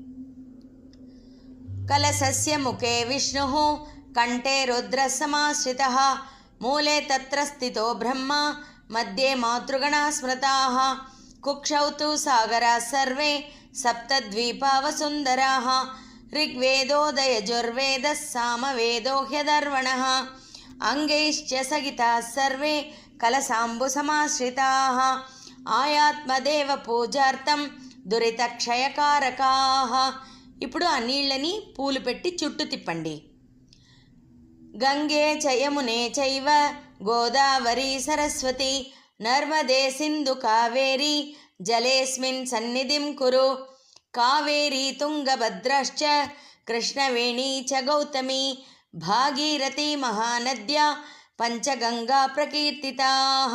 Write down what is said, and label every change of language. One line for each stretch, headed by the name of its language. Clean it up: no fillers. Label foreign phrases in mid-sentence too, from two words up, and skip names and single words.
Sanskrit: కలశస్య ముఖే విష్ణుః కంఠే రుద్రసమాశ్రితః మూలే తత్ర స్థితో బ్రహ్మ మధ్యే మాతృగణా స్మృతాః కుక్షౌ తు సాగరాः సర్వే సప్తద్వీపావసుందరాः ऋग्वेदोदयजुर्वेदः सामवेदो ह्यधर्वणः अंगैश्च सगिताः सर्वे कलसाम्बुसमाश्रिताः आयात्मदेव पूजार्थं दुरितक्षयकारकाः.
Telugu: ఇప్పుడు ఆ నీళ్ళని పూలు పెట్టి చుట్టూ తిప్పండి.
Sanskrit: గంగే చ యమునే చైవ గోదావరి సరస్వతి నర్మదే సింధు కావేరి జలేస్మిన్ సన్నిధిం కురు కావేరీ తుంగభద్రశ్చ కృష్ణవేణీ చ గౌతమి భాగీరథీ మహానద్యా పంచగంగా ప్రకీర్తితాః.